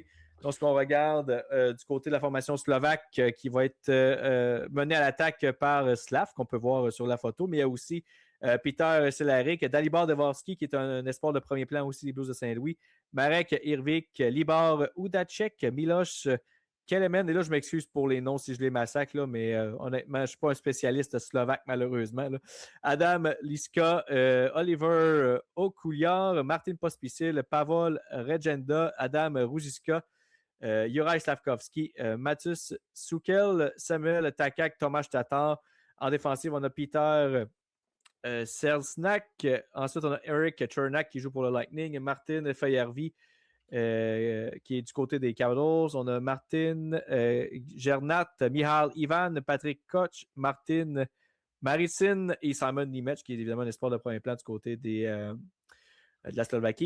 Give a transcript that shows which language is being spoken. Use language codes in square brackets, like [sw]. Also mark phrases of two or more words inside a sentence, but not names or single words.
[fr] Lorsqu'on regarde du côté de la formation slovaque qui va être menée à l'attaque par Slav, qu'on peut voir sur la photo, mais il y a aussi Peter Cehlarik, Dalibor Dvorsky, qui est un espoir de premier plan aussi des Blues de Saint-Louis, Marek Irvik, Libor Udacek, Miloš Kelemen, et là je m'excuse pour les noms si je les massacre, là, mais honnêtement, je ne suis pas un spécialiste slovaque malheureusement. Là. Adam Liska, Oliver Okuliar, Martin Pospisil, Pavol Regenda, Adam Ruziska, Juraj Slavkovski, Matus Sukel, Samuel Takak, Tomáš Tatar. En défensive, on a Peter Selsnak. Ensuite, on a Eric Chernak qui joue pour le Lightning. Martin Fayervi qui est du côté des Capitals. On a Martin Gernat, Mihal Ivan, Patrick Koch, Martin Maricin et Simon Nemec, qui est évidemment un espoir de premier plan du côté de la Slovaquie.